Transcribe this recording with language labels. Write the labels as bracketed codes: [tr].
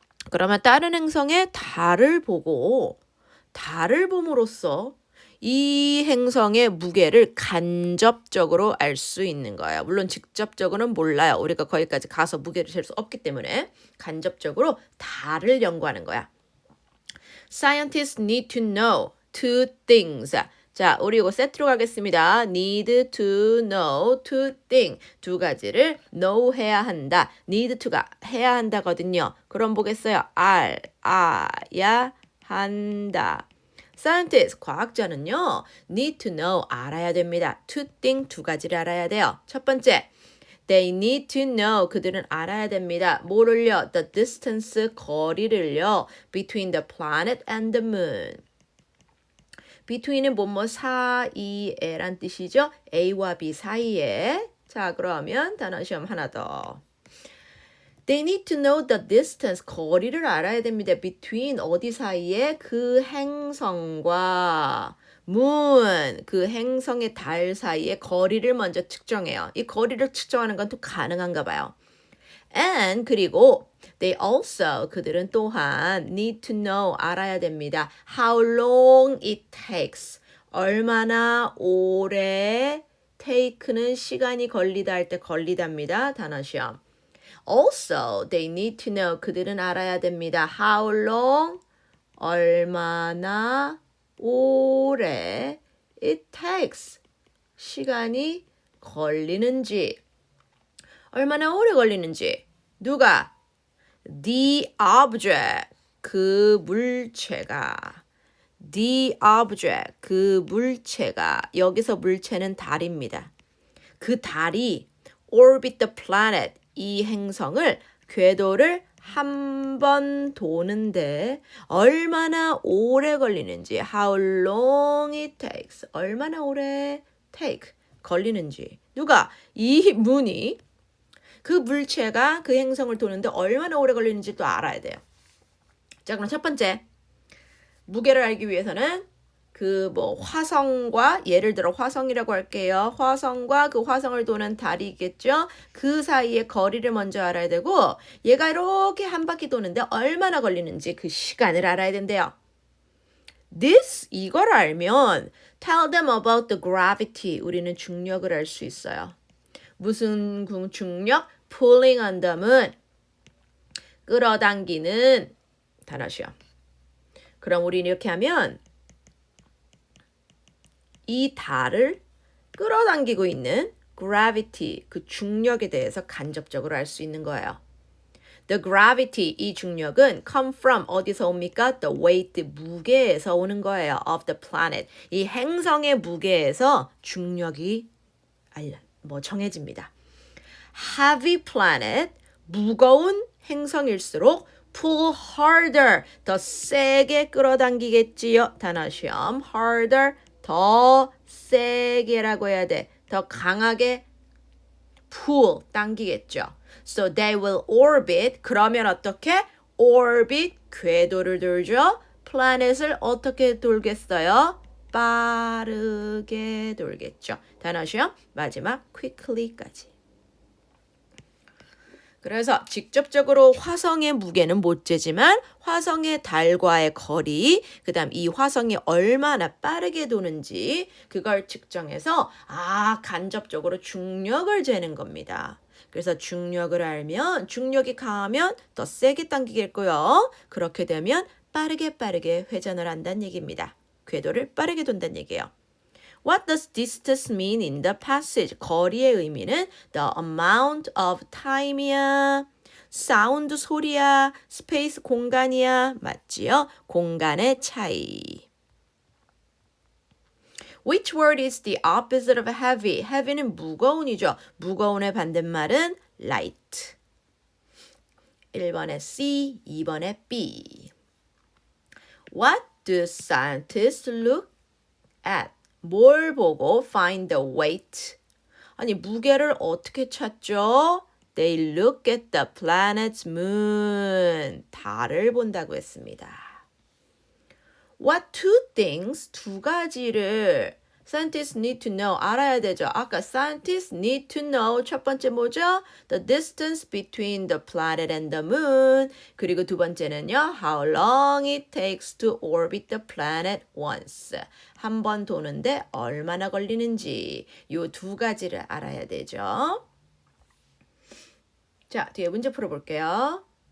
[ko] 그러면 다른 행성의 달을 보고 달을 봄으로써 이 행성의 무게를 간접적으로 알 수 있는 거예요. 물론 직접적으로는 몰라요. 우리가 거기까지 가서 무게를 잴 수 없기 때문에 간접적으로 달을 연구하는 거야. [en] Scientists need to know two things. [ko] 자, 우리 이거 세트로 가겠습니다. [en] need to know two things. [ko] 두 가지를 [en] know [ko] 해야 한다. [en] need to [ko] 가 해야 한다거든요. 그럼 보겠어요. 알아야 한다. [en] Scientist, [ko] 과학자는요, [en] need to know, [ko] 알아야 됩니다. [en] two things, [ko] 두 가지를 알아야 돼요. 첫 번째, [en] they need to know, [ko] 그들은 알아야 됩니다. 뭐를요? [en] The distance, [ko] 거리를요, [en] between the planet and the moon. [ko] between은 뭐뭐 사이에란 뜻이죠. A와 B 사이에. 자, 그러면 단어 시험 하나 더. [en] They need to know the distance, [ko] 거리를 알아야 됩니다. between 어디 사이에? 그 행성과 moon, 그 행성의 달 사이의 거리를 먼저 측정해요. 이 거리를 측정하는 건 또 가능한가 봐요. [en] And [ko] 그리고 [en] they also, [ko] 그들은 또한 [en] need to know, [ko] 알아야 됩니다. [en] How long it takes, [ko] 얼마나 오래 take는 시간이 걸리다 할 때 걸리답니다. 단어 시험. [en] Also, they need to know. [ko] 그들은 알아야 됩니다. [en] How long? [ko] 얼마나 오래 [en] it takes. [ko] 시간이 걸리는지. 얼마나 오래 걸리는지. 누가? [en] The object. [ko] 그 물체가. [en] The object. [ko] 그 물체가. 여기서 물체는 달입니다. 그 달이 [en] orbit the planet. [ko] 이 행성을 궤도를 한 번 도는데 얼마나 오래 걸리는지 [en] how long it takes [ko] 얼마나 오래 take 걸리는지 누가 이 문이 그 물체가 그 행성을 도는데 얼마나 오래 걸리는지 또 알아야 돼요. 자 그럼 첫 번째 무게를 알기 위해서는 그 뭐 화성과 예를 들어 화성이라고 할게요. 화성과 그 화성을 도는 달이 있겠죠. 그 사이의 거리를 먼저 알아야 되고 얘가 이렇게 한 바퀴 도는데 얼마나 걸리는지 그 시간을 알아야 된대요. 이걸 알면 [en] tell them about the gravity. [ko] 우리는 중력을 알 수 있어요. 무슨 중력? [en] pulling on them [ko] 은 끌어당기는 단어시요. 그럼 우리는 이렇게 하면 이 달을 끌어당기고 있는 gravity, 그 중력에 대해서 간접적으로 알 수 있는 거예요. [en] The gravity, [ko] 이 중력은 [en] come from [ko] 어디서 옵니까? [en] The weight, [ko] 무게에서 오는 거예요. [en] Of the planet. [ko] 이 행성의 무게에서 중력이 정해집니다. [en] Heavy planet, [ko] 무거운 행성일수록 [en] pull harder, [ko] 더 세게 끌어당기겠지요. 단어 시험, harder, 더 세게라고 해야 돼. 더 강하게 pull, 당기겠죠. [en] So they will orbit, [ko] 그러면 어떻게? orbit, 궤도를 돌죠. planet을 어떻게 돌겠어요? 빠르게 돌겠죠. 단어 시험, 마지막 quickly까지. 그래서 직접적으로 화성의 무게는 못 재지만 화성의 달과의 거리, 그 다음 이 화성이 얼마나 빠르게 도는지 그걸 측정해서 간접적으로 중력을 재는 겁니다. 그래서 중력을 알면 중력이 강하면 더 세게 당기겠고요. 그렇게 되면 빠르게 회전을 한다는 얘기입니다. 궤도를 빠르게 돈다는 얘기예요. [en] What does distance mean in the passage? [ko] 거리의 의미는 [en] the amount of time이야, sound [ko] 소리야, [en] space [ko] 공간이야. 맞지요? 공간의 차이. [en] Which word is the opposite of heavy? [ko] heavy는 무거운이죠. 무거운의 반대말은 light. 1번에 C, 2번에 B. [en] What do scientists look at? [ko] 뭘 보고 [en] find the weight? [ko] 아니 무게를 어떻게 찾죠? [en] They look at the planet's moon. [ko] 달을 본다고 했습니다. [en] What two things? [ko] 두 가지를 [en] scientists need to know. [ko] 알아야 되죠. 아까 [en] scientists need to know. [ko] 첫 번째 뭐죠? [en] The distance between the planet and the moon. [ko] 그리고 두 번째는요. [en] How long it takes to orbit the planet once. [ko] 한 번 도는데 얼마나 걸리는지. 요 두 가지를 알아야 되죠. 자, 뒤에 문제 풀어볼게요.